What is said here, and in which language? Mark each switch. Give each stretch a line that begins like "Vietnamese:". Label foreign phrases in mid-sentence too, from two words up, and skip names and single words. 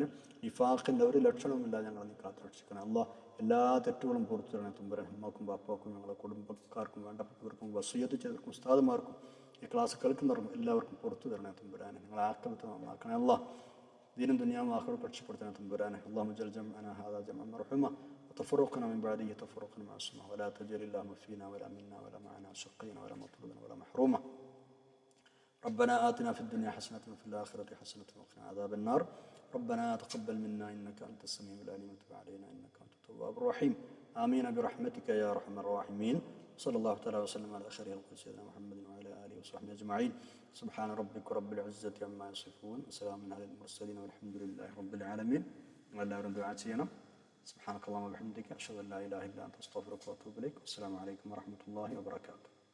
Malayalam: നിഫാഖിൻ്റെ ഒരു ലക്ഷണവുമില്ല ഞങ്ങളെ നീ കാത്തു രക്ഷിക്കണം. അള്ളാഹ് എല്ലാ തെറ്റുകളും പുറത്തു തരണേ തമ്പുരാൻ. അമ്മക്കും ബാപ്പാക്കും ഞങ്ങളെ കുടുംബക്കാർക്കും വേണ്ടപ്പെട്ടവർക്കും വസിയ്യത്ത് ചെയ്തവർക്കും ഉസ്താദുമാർക്കും ഈ ക്ലാസ് കേൾക്കുന്നവർക്കും എല്ലാവർക്കും പുറത്തു തരണേ തമ്പുരാനെ. ഞങ്ങളെ ആക്രമത്തെ നന്നാക്കണേ അള്ളാഹ്. ദീനും ദുനിയാവും ആഖിറത്തും രക്ഷപ്പെടുത്തണേ തമ്പുരാനെ.
Arabic: اللهم اجعل جمعنا هذا جمعا مرحوما وتفرقنا من بعده تفرقا معصوما ولا تجعل اللهم فينا ولا منا ولا معنا شقينا ولا مطرودا ولا محروما. ربنا آتنا في الدنيا حسنة وفي الآخرة حسنة وقنا عذاب النار. ربنا تقبل منا إنك أنت السميع العليم وتب علينا إنك أنت التواب الرحيم. آمين برحمتك يا أرحم الراحمين. صلى الله تعالى وسلم على خير خلق سيدنا محمد وعلى آله وصحبه أجمعين. سبحان ربك رب العزة عما يصفون وسلام على المرسلين والحمد لله رب العالمين.
Malayalam: എല്ലാവരും ദുആ ചെയ്യണം.
Arabic: سبحانك اللهم وبحمدك أشهد أن لا إله إلا أنت أستغفرك وأتوب إليك. والسلام عليكم ورحمة الله وبركاته.